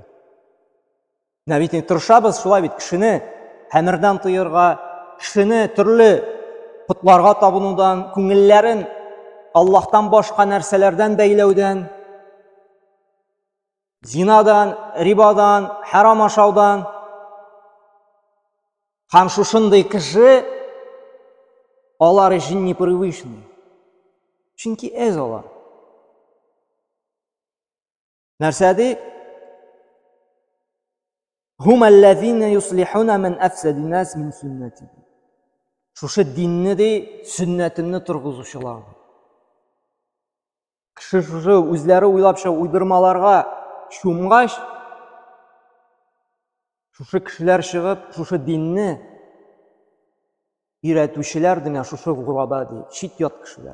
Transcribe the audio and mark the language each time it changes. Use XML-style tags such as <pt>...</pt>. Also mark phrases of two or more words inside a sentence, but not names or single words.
<tt>Менә бит тырышабыз шулай бит кешене хәмердән тыярга, кешене төрле путларга табынудан, күңелләрен Аллаһтан башка нәрсәләрдән бәйләүдән, зинадан, рибадан, харам ашаудан. Һәм шушындый кеше алар өчен непривычный. Чөнки әз алар. Нәрсә ди?</tt> <ar>هم الذين يصلحون ما أفسد الناس من سنتي.</ar> <tt>Шушы динне ди сүннәтенне тургызучылар. Кеше шушы үзләре уйлапча уйдырмаларга чумгач, шушы кешеләр чыгып, шушы динне өйрәтүчеләр дигән шушы гураба ди, шит ят кешеләр.</tt>